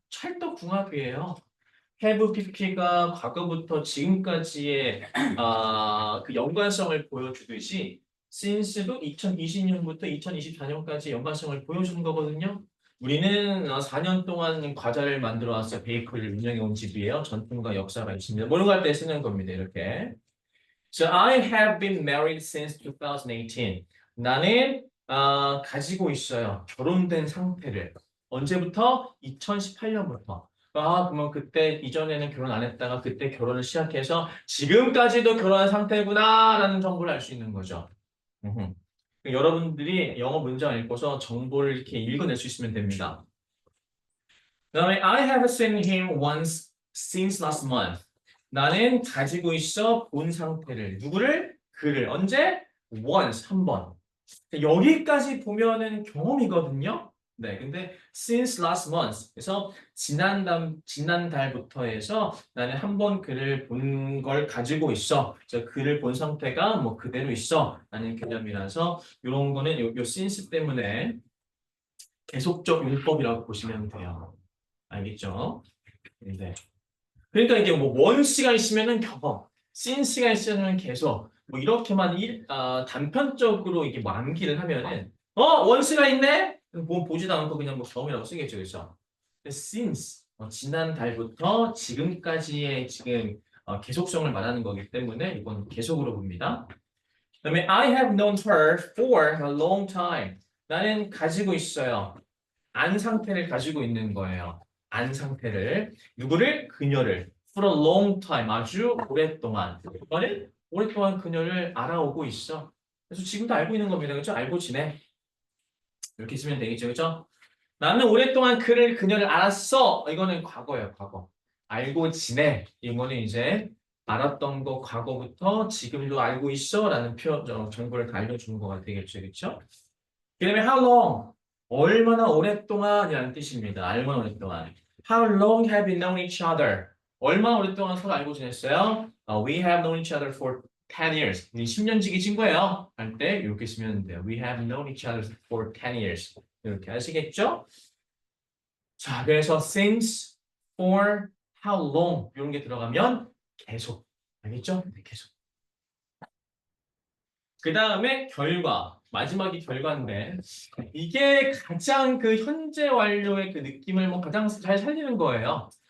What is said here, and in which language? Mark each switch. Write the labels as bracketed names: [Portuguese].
[Korean] 찰떡궁합이에요. have pp가 과거부터 지금까지의 그 연관성을 보여주듯이 since도 2020년부터 2024년까지 연관성을 보여주는 거거든요. 우리는 4년 동안 과자를 만들어 왔어요. 베이커리를 운영해 온 집이에요. 전통과 역사가 있습니다. 모르고 할 때 쓰는 겁니다. 이렇게. [English] So I have been married since 2018. [Korean] 나는 가지고 있어요. 결혼된 상태를. 언제부터? 2018년부터. 그러면 그때 이전에는 결혼 안 했다가 그때 결혼을 시작해서 지금까지도 결혼한 상태구나라는 정보를 알 수 있는 거죠. 음흠. 여러분들이 영어 문장 읽고서 정보를 이렇게 읽어낼 수 있으면 됩니다. [English] 그다음에 I have seen him once since last month. [Korean] 나는 가지고 있어 본 상태를 누구를? 그를 언제? once 한 번. 여기까지 보면은 경험이거든요. 네, 근데 since last month 그래서 지난달부터 해서 나는 한 번 그를 본 걸 가지고 있어. 그래서 그를 본 상태가 뭐 그대로 있어. 라는 개념이라서 이런 거는 요 since 때문에 계속적 용법이라고 보시면 돼요. 알겠죠? 네. 그러니까 이게 뭐 원시가 있으면은 경험, since가 있으면 계속 뭐 이렇게만 단편적으로 이게 암기를 하면은 원시가 있네? 뭐 보지도 않고 그냥 뭐 경험이라고 쓰겠죠, 그렇죠? since 지난 달부터 지금까지의 지금 계속성을 말하는 거기 때문에 이건 계속으로 봅니다. [English] 그다음에 I have known her for a long time. [Korean] 나는 가지고 있어요. 안 상태를 가지고 있는 거예요. 안 상태를. 누구를? 그녀를. For a long time. 아주 오랫동안. 너는 오랫동안 그녀를 알아오고 있어. 그래서 지금도 알고 있는 겁니다. 그렇죠? 알고 지내. 이렇게 쓰면 되겠죠. 그렇죠? 나는 오랫동안 그녀를 알았어. 이거는 과거예요. 과거. 알고 지내. 이거는 이제 알았던 거 과거부터 지금도 알고 있어. 라는 정보를 다 알려주는 거가 되겠죠. 그렇죠? 그 다음에 how long? 얼마나 오랫동안이라는 뜻입니다. 얼마나 오랫동안. [English] How long have we known each other? [Korean] 얼마나 오랫동안 서로 알고 지냈어요? [English] We have known each other for 10 years. [Korean] 우리 10년 지기 친구예요. 할 때 이렇게 쓰면 돼요. [English] We have known each other for 10 years. [Korean] 이렇게 하시겠죠? 자, 그래서 since, for, how long 이런 게 들어가면 계속. 알겠죠? 네, 계속. 그 다음에 결과. 마지막이 결과인데 이게 가장 그 현재 완료의 그 느낌을 뭐 가장 잘 살리는 거예요.